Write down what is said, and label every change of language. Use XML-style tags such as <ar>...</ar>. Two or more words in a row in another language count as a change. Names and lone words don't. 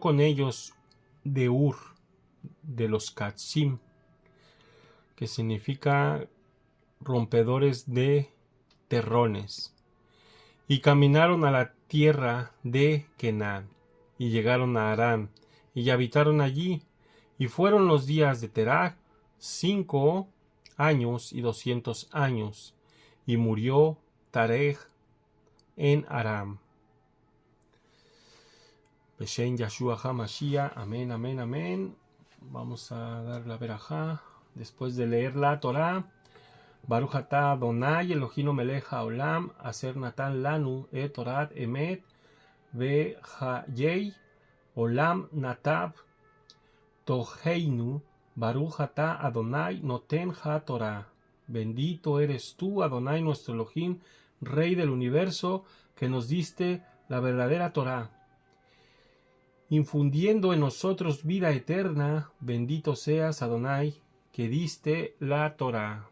<es>con ellos de Ur, de los Katsim, que significa rompedores de terrones, y caminaron a la tierra de Canaán, y llegaron a Harán, y habitaron allí, y fueron los días de Terah 5 años y 200 años, y murió Tareh en Aram.</es> <he>בשם ישוע המשיח, amén, amén, amén.</he> <es>Vamos a dar la verajá después de leer la Torah.</es> <he>ברוך אתה אדני אלהינו מלך העולם אשר נתן לנו את תורת אמת וחיי עולם נטע בתוכנו. ברוך אתה אדני נותן התורה.</he> <es>Bendito eres tú, Adonai, nuestro Elohim, Rey del universo, que nos diste la verdadera Torah, infundiendo en nosotros vida eterna. Bendito seas, Adonai, que diste la Torah.</es>